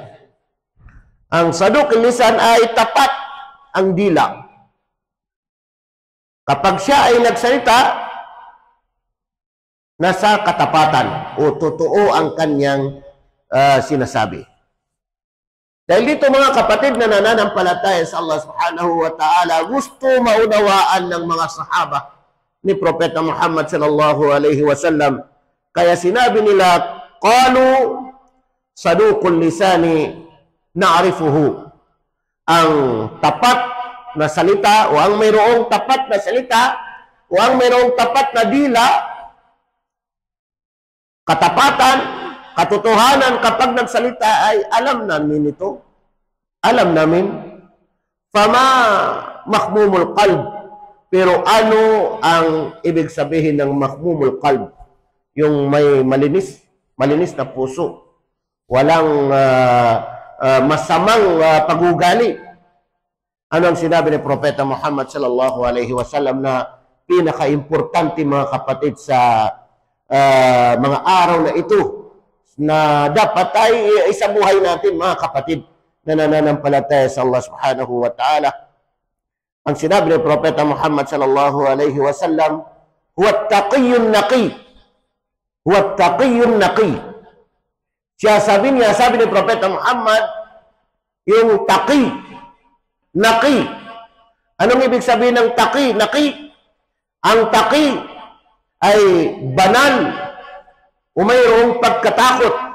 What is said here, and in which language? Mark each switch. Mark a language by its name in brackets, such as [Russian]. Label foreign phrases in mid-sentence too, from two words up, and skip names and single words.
[Filipino] Ang [Arabic] صدوق اللسان [Filipino] ay tapat ang dila. Kapag siya ay nagsalita, nasa katapatan o totoo ang kanyang sinasabi. Dahil dito, mga kapatid na nananampalataya sa Allah [Arabic] سبحانه وتعالى, [Filipino] gusto maunawaan ng mga sahaba ni Propeta Muhammad [Arabic] صلى الله عليه وسلم. [Filipino] Kaya sinabi nila, [Arabic] قالوا صدوق اللسان نعرفه. [Filipino] Ang tapat na salita o ang mayroong tapat na salita o ang mayroong tapat na dila, katapatan, katotohanan kapag nagsalita ay alam namin ito. Alam namin. [Arabic] فما مخموم القلب. [Filipino] Pero ano ang ibig sabihin ng [Arabic] مخموم القلب? [Filipino] Yung may malinis na puso. Walang masamang pagugali. Ano ang sinabi ni Propeta Muhammad [Arabic] صلى الله عليه وسلم [Filipino] na pinaka-importante mga kapatid sa mga araw na ito na dapat ay isabuhay natin mga kapatid na nananampalataya sa Allah [Arabic] سبحانه وتعالى. [Filipino] Ang sinabi ni Propeta Muhammad [Arabic] صلى الله عليه وسلم, هو التقي النقي. هو التقي النقي. [Filipino] Sabi ni Propeta Muhammad, yung [Arabic] تقي نقي. [Filipino] Anong ibig sabihin ng [Arabic] تقي نقي? [Filipino] Ang taqi ay banal o mayroong pagkatakot.